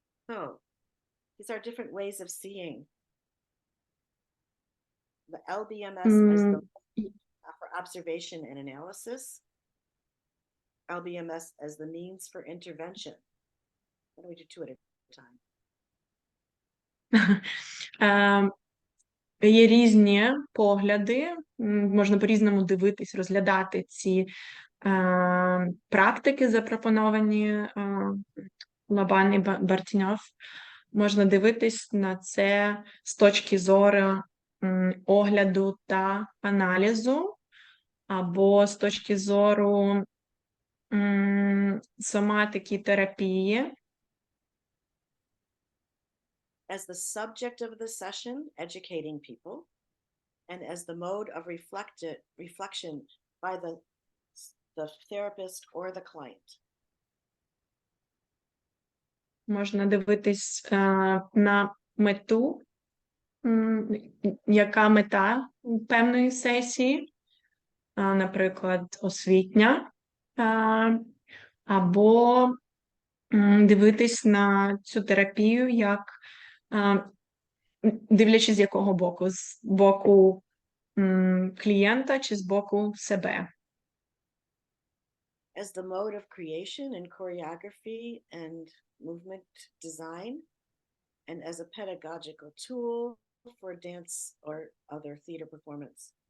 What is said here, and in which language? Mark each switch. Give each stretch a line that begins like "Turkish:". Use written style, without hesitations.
English: So, these are different ways of seeing. The LBMS as the for observation and analysis. LBMS as the means for intervention. Why don't we do two at a time?
Ukrainian: Є різні погляди, можна по-різному дивитись, розглядати ці практики, запропоновані Лабан і Бартіньов. Можна дивитись на це з точки зору огляду та аналізу, або з точки зору соматики терапії.
English: As the subject of the session, educating people, and as the mode of reflection by the therapist or the client.
Ukrainian: Можна дивитись на мету, яка мета певної сесії, наприклад, освітня, або дивитись на цю терапію, як дивлячись з якого боку, з боку клієнта чи з боку себе.
English: As the mode of creation and choreography and movement design, and as a pedagogical tool for dance or other theater performance.